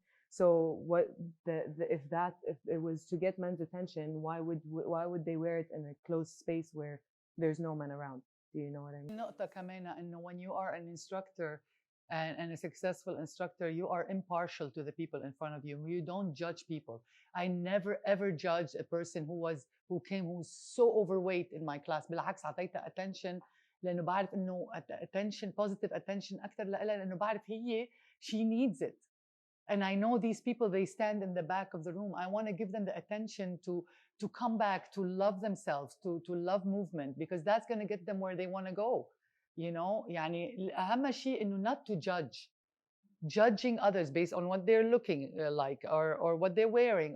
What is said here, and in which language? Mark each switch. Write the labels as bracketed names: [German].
[English] So if it was to get men's attention, why would they wear it in a closed space where there's no men around? Do you know what I mean? [Arabic] نقطة كمان إنه [English] when you are an instructor and a successful instructor, you are impartial to the people in front of you. You don't judge people. I never ever judged a person who was so overweight in my class. [Arabic] بالعكس عطيتها attention لأنه بعرف إنه attention, positive attention أكتر لها، لأنه بعرف هي [English] she needs it. And I know these people, they stand in the back of the room. I want to give them the attention to come back, to love themselves, to love movement, because that's going to get them where they want to go. You know, [Arabic] يعني أهم شيء إنه [English] not to judging others based on what they're looking like or what they're wearing.